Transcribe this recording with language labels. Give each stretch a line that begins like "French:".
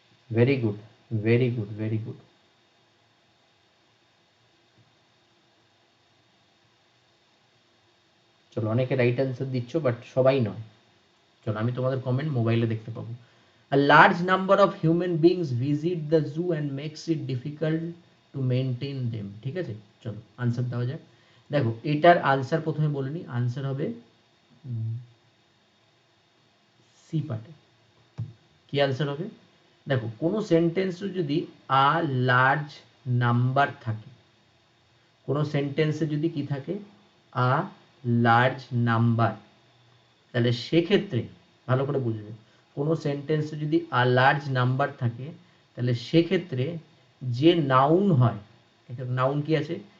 English: Very good, very good, very good.
Bangla: চলো অনেকে right answer দিচ্ছ, বাট সবাই নয়। চলো আমি তোমাদের কমেন্ট মোবাইলে দেখতে পাবো।
English: A large number of human beings visit the zoo and makes it difficult to maintain them.
Bangla: ঠিক আছে, চলো আনসার দেওয়া যাক। দেখো এটার আনসার প্রথমে বলে নিই, আনসার হবে সি পার্টে। কি আনসার হবে? দেখো কোনো সেন্টেন্সে যদি আ লার্জ নাম্বার থাকে, কোনো সেন্টেন্সে যদি কি থাকে আ লার্জ নাম্বার, তাহলে সেক্ষেত্রে ভালো করে বুঝবে, কোনো সেন্টেন্সে যদি আ লার্জ নাম্বার থাকে তাহলে সেক্ষেত্রে যে নাউন হয়, এখানে নাউন কি আছে?